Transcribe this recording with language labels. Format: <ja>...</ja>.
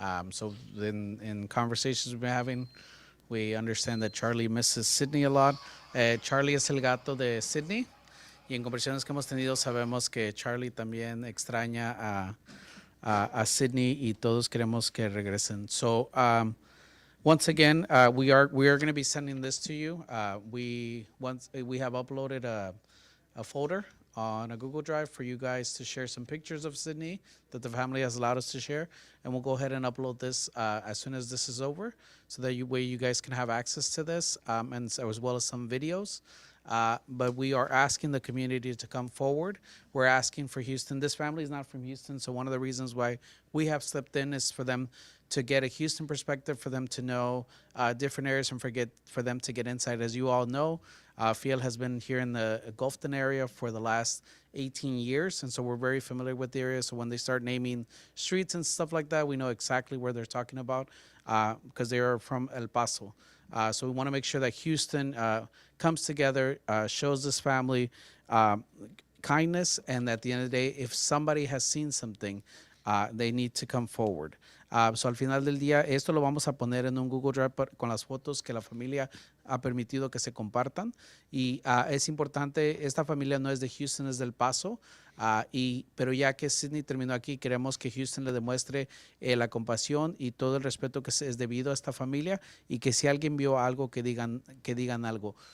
<en>So in conversations we've been having, we understand that Charlie misses Sydney a lot.</en> <es>Charlie es el gato de Sydney. Y en conversaciones que hemos tenido sabemos que Charlie también extraña a Sydney y todos queremos que regresen.</es> <en>So once again, we are going to be sending this to you. We have uploaded a folder on a Google Drive for you guys to share some pictures of Sydney that the family has allowed us to share, and we'll go ahead and upload this as soon as this is over, so that you guys can have access to this, and as well as some videos. But we are asking the community to come forward. We're asking for Houston. This family is not from Houston, so one of the reasons why we have stepped in is for them to get a Houston perspective, for them to know different areas, and for them to get insight. As you all know, FIEL has been here in the Gulfton area for the last 18 years, and so we're very familiar with the area. So when they start naming streets and stuff like that, we know exactly where they're talking about because they are from El Paso. So we want to make sure that Houston comes together, shows this family kindness, and at the end of the day, if somebody has seen something, they need to come forward. So</en> <es>al final del día, esto lo vamos a poner en un Google Drive con las fotos que la familia ha permitido que se compartan. Y es importante, esta familia no es de Houston, es del Paso. Pero ya que Sydney terminó aquí, queremos que Houston le demuestre la compasión y todo el respeto que es debido a esta familia, y que si alguien vio algo, que digan algo.</es>